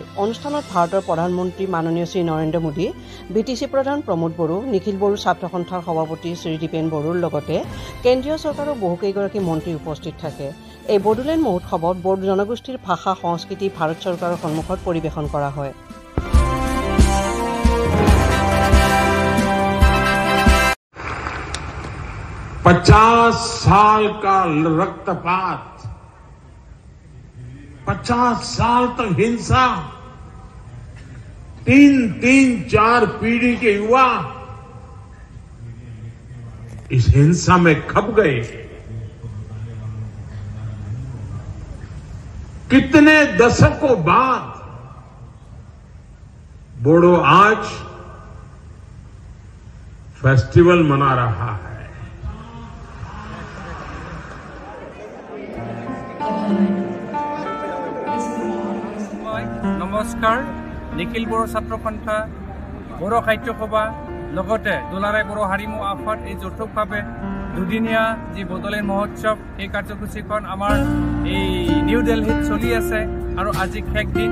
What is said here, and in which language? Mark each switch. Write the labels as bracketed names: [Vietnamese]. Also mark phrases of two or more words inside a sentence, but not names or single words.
[Assamese] অনুষ্ঠানত ভাৰতৰ প্ৰধানমন্ত্ৰী মাননীয় শ্ৰী নৰেন্দ্ৰ মোদী, বিটিচি প্ৰধান প্ৰমোদ বড়ো, নিখিল বড়ো ছাত্ৰ সন্থাৰ সভাপতি শ্ৰী দীপেন বড়োৰ লগতে কেন্দ্ৰীয় চৰকাৰৰ বহুকেইগৰাকী মন্ত্ৰী উপস্থিত থাকে। এই বড়োলেণ্ড মহোৎসৱত বড়ো জনগোষ্ঠীৰ ভাষা সংস্কৃতি ভাৰত চৰকাৰৰ সন্মুখত পৰিৱেশন কৰা হয়। [Hindi] पचास साल का रक्तपात, 50 साल तक हिंसा, 3-4 पीढ़ी के युवा इस हिंसा में खप गए। कितने दशकों बाद बोडो आज फेस्टिवल मना रहा है। [Assamese] নমস্কাৰ। নিখিল বড়ো ছাত্ৰ সন্থা, বড়ো সাহিত্য সভা লগতে দুলাৰাই বড়ো হাৰিমু আফাদ এই যৌথভাৱে দুদিনীয়া যি বড়োলেণ্ড মহোৎসৱ এই কাৰ্যসূচীখন আমাৰ এই নিউ দিল্লীত চলি আছে আৰু আজি শেষ দিন।